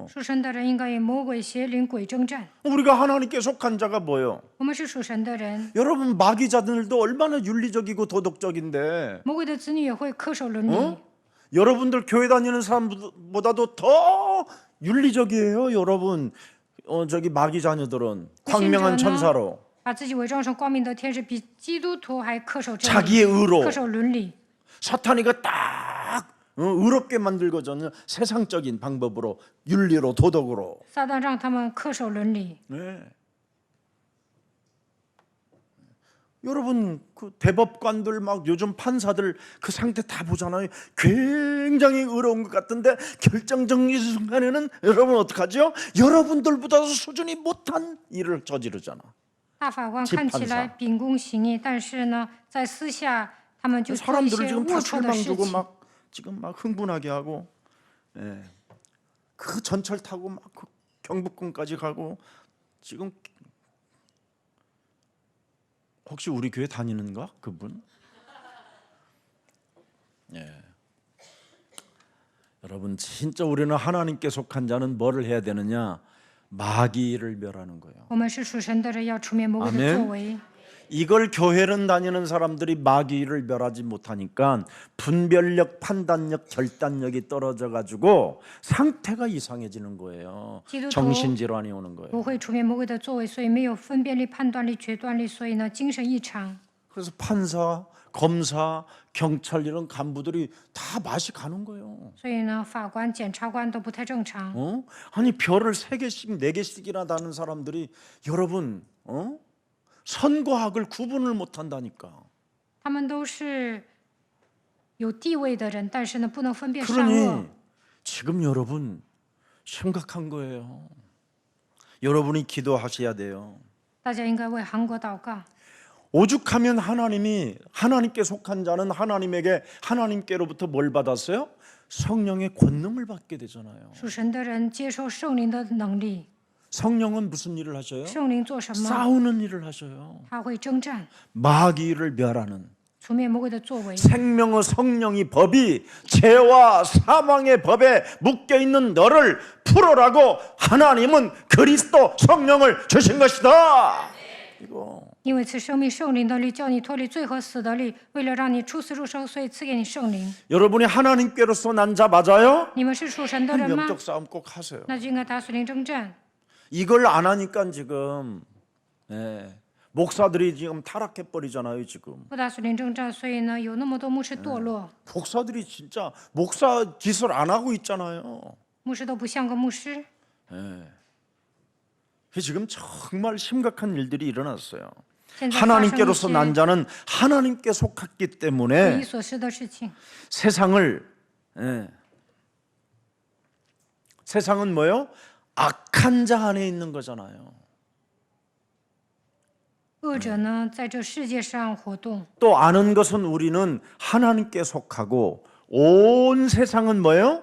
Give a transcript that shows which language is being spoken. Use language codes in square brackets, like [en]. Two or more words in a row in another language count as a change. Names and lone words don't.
[zh] 属神的人应该与魔鬼、邪灵、鬼征战。 [ko] 우리가 하나님께 속한 자가 뭐예요? [zh] 我们是属神的人， [ko] 여러분 마귀자들도 얼마나 윤리적이고 도덕적인데 [zh] 魔鬼的子女也会恪守伦理。 [ko] 여러분들 교회 다니는 사람보다도 더 윤리적이에요. 여러분 저기 마귀 자녀들은 광명한 천사로 [zh] 把自己伪装成光明的天使，比基督徒还恪守真理， [ko] 자기의 의로 [zh] 恪守伦理。 [ko] 사탄이가 딱 의롭게 만들거든요. 세상적인 방법으로 윤리로 도덕으로. [zh] 撒旦让他们恪守伦理。 [ko] 네. 여러분 그 대법관들 막 요즘 판사들 그 상태 다 보잖아요. 굉장히 의로운 것 같은데 결정적인 순간에는 여러분 어떡하죠? 여러분들보다 수준이 못한 일을 저지르잖아. [zh] 大法官看起来秉公行义，但是呢，在私下他们就做一 [ko] 사람들을 [zh] 些 [ko] 지금 다 [zh] 龌龊的 [ko] 실망 [zh] 事 [ko] 주고 [zh] 情。 [ko] 막 지금 막 흥분하게 하고, 예. 그 전철 타고 막 그 경복궁까지 가고 지금 혹시 우리 교회 다니는가 그분? 예. 여러분 진짜 우리는 하나님께 속한 자는 뭐를 해야 되느냐? 마귀를 멸하는 거예요. [zh] 我们是属神的人，要除灭魔鬼的 [ko] 아멘 [zh] 作为。 [ko] 이걸 교회를 다니는 사람들이 마귀를 멸하지 못하니까 분별력, 판단력, 결단력이 떨어져 가지고 상태가 이상해지는 거예요. 기도도 정신질환이 오는 [zh] 不 [ko] 거예요. [zh] 会除灭魔鬼的作为，所以没有分辨力、判断力、决断力，所以呢，精神异常。 [ko] 그래서 판사, 검사, 경찰 이런 간부들이 다 맛이 가는 거예요. [zh] 所以呢，法官、检察官都不太正常。 [ko] 아니 별을 3개씩 4개씩이나 다는 사람들이 여러분 선과학을 구분을 못 한다니까. [zh] 他们都是有地位的人，但是呢，不能分辨善恶。 [ko] 그러니 지금 여러분 심각한 거예요. 여러분이 기도하셔야 돼요. [zh] 大家应该为韩国祷告。 [ko] 오죽하면 하나님께 속한 자는 하나님께로부터 뭘 받았어요? 성령의 권능을 받게 되잖아요. [zh] 属神的人接受圣灵的能力， [ko] 성령은 무슨 일을 하셔요? [zh] 圣灵做什么？ [ko] 싸우는 일을 하셔요. [zh] 他会征战， [ko] 마귀를 멸하는 [zh] 除灭魔鬼的作为。 [ko] 생명의 성령이 법이 죄와 사망의 법에 묶여 있는 너를 풀어라고 하나님은 그리스도 성령을 주신 것이다. 이거 [zh] 因为赐生命圣灵的力，叫你脱离罪和死的力，为了让你出死入生，所以赐给你圣灵。 [ko] 여러분이 하나님께로서 난 자 맞아요? [zh] 你们是属神的人吗？ [ko] 영적 싸움 꼭 하세요. [zh] 那就应该打属灵征战。 [ko] 이걸 안 하니까 지금 목사들이 지금 타락해 버리잖아요. 지금 [zh] 不打属灵征战，所以呢，有那么多牧师堕落， [ko] 목사들이 진짜 목사 짓을 안 하고 있잖아요. [zh] 牧师都不像个牧师。 [ko] 지금 정말 심각한 일들이 일어났어요. [zh] 现在发生一 [ko] 하나님께로서 [zh] 些 [ko] 난 자는 하나님께 속했기 [zh] 匪夷 [ko] 때문에 [zh] 所思的事情。 [ko] 세상은 뭐요? 악한 자 안에 있는 거잖아요. [zh] 恶者呢，在这世界上活动。 [ko] 또 아는 것은 우리는 하나님께 속하고 온 세상은 뭐예요?